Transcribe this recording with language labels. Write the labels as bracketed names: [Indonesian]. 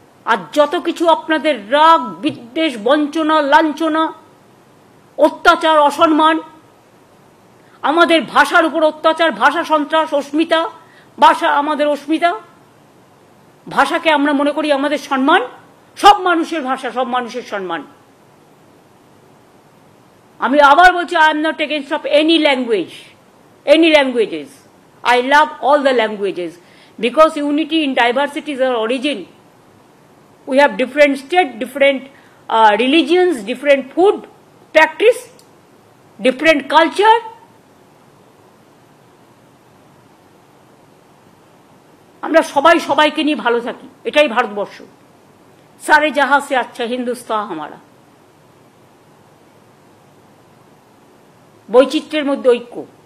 [Bangla] আর যত কিছু আপনাদের রাগ, বিদ্বেষ, বঞ্চনা, লাঞ্ছনা, অত্যাচার, অসম্মান, আমাদের ভাষার উপর অত্যাচার, ভাষা সন্ত্রাস, অস্মিতা, ভাষা আমাদের অস্মিতা, ভাষাকে আমরা মনে করি আমাদের সম্মান, সব মানুষের ভাষা, সব মানুষের সম্মান। আমি আবার বলছি, [English] I am not against of any language, any languages. I love all the languages because unity in diversity is our origin. We have different states, different religions, different food practice, different culture. [Bangla] আমরা সবাই সবাইকে নিয়ে ভালো থাকি, এটাই ভারতবর্ষ। [Hindi] সারে জাহাঁ সে আচ্ছা হিন্দুস্তান হামারা। [Bangla] বৈচিত্র্যের মধ্যে ঐক্য।